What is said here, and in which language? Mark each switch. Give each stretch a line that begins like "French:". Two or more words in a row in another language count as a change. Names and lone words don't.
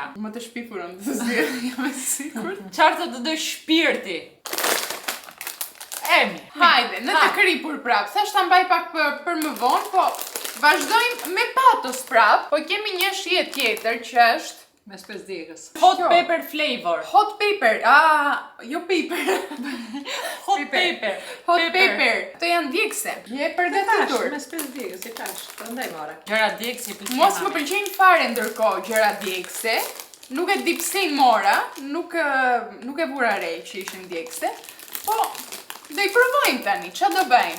Albanian: Më të shpifurën të zgjidh, jam e sigurt. Çfarë të doj shpirti? Emi. Hajde, në të kripur prap. Thash ta mbaj pak për më vonë, po vazhdojmë me patos prap, po kemi një shije tjetër që është Me spes djegës.
English: Hot pepper flavor. hot pepper. Jo pepper. Hot pepper. Hot pepper.
Albanian: Këto janë djegse. Je për detytur. Me spes djegës, i kash. Prandaj more. Gjëra djegsi pëlqejnë. Mos më pëlqejnë fare ndërkohë gjëra djegse. Nuk e di pse I mora, nuk e vura re që ishin djegse. Po do I provojmë tani, ç'a do bëjmë?